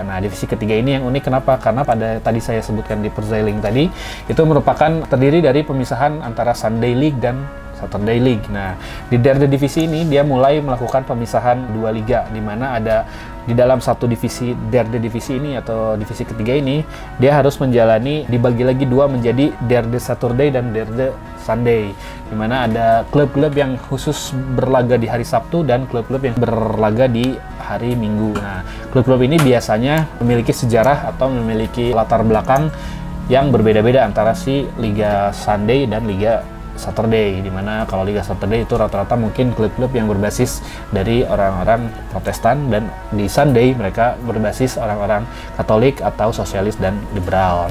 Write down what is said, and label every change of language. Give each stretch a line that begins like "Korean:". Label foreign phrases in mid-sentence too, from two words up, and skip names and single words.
Indonesian: Nah, divisi ketiga ini yang unik kenapa? Karena pada tadi saya sebutkan di Verzeiling tadi, itu merupakan terdiri dari pemisahan antara
English: Sunday League
Indonesian: dan
English: Saturday League.
Indonesian: Nah, di
Dutch: derde divisi
Indonesian: ini dia mulai melakukan pemisahan 2 liga, di mana ada di dalam satu divisi
Dutch: derde divisi
Indonesian: ini atau divisi ketiga ini dia harus menjalani dibagi lagi 2 menjadi derde Saturday dan derde Sunday, di mana ada klub-klub yang khusus berlaga di hari Sabtu dan klub-klub yang berlaga di hari Minggu. Nah, klub-klub ini biasanya memiliki sejarah atau memiliki latar belakang yang berbeda-beda antara si Liga Sunday dan Liga Saturday, di mana kalau Liga Saturday itu rata-rata mungkin klub-klub yang berbasis dari orang-orang Protestan, dan di Sunday mereka berbasis orang-orang Katolik atau sosialis dan liberal.